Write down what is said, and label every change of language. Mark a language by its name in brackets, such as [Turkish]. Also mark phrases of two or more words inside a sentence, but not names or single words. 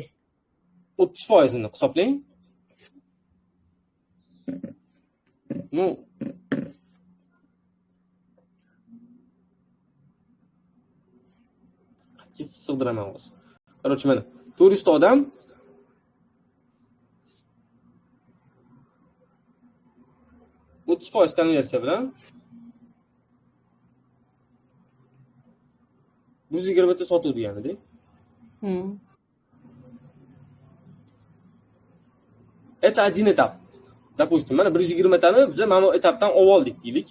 [Uzbek] 30% ni hisoblang. Ну, sig'diraman hozir. Короче, mana 400 ta odam %30 konversiya bilan 120 ta sotuv degani-da. [Russian] Это один этап. Допустим, [Uzbek] mana 120 tani biz mana bu etapdan olib oldik deylik.